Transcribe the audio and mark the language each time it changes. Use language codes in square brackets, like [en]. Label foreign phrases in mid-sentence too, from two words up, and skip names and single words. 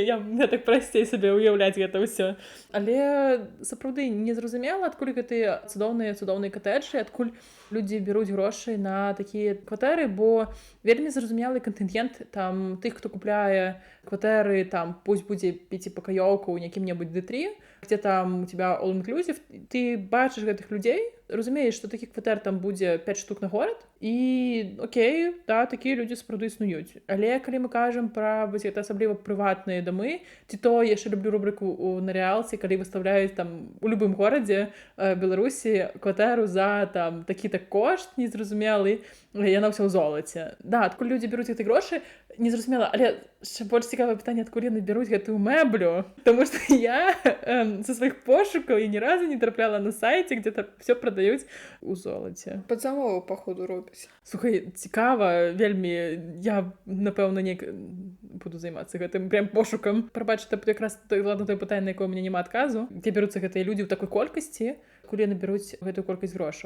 [be] Я так прасцей сабе уяўляць гэта ўсё. Але сапраўды незразумела, адкуль гэтыя цудоўныя катэджы, адкуль людзі беруць грошы на такія кватэры, бо вельмі зразумелы кантынгент там тых, хто купляе кватэры, там пусть будзе 5-пакаёўка ў якім-небудзь D3, [ru] где там у тебя [be] all-inclusive, ты бачыш гэтых людзей, разумееш, што такіх кватэр там будзе 5 штук на горад, і окей, да, такія людзі сапраўды існуюць. Але калі мы кажам пра гэта асабліва прыватныя дамы, ці то яшчэ люблю рубрыку на рэалці, калі выставляюць там у любым горадзе Беларусі кватэру за там такі-то кошт незразумелы, яна ўсё ў золаце. Да, адкуль людзі беруць гэты грошы, незразумела, але яшчэ больш цікавае пытанне, адкуль яны беруць гэтую мэблю, таму што я са сваіх пошукаў і ні разу не трапляла на сайце, где там все прадаюць у золаце. Пад замову, паходу, робяць. Слухай, цікава, вельмі, я, напэўна, буду займацца гэтым прям пошукам. Прабач, это якраз ладно, тое пытанне, на якое у мяне няма адказу. Дзе беруцца гэтыя людзі ў такой колькасці, кулі набяруць гэтую колькасць грошаў.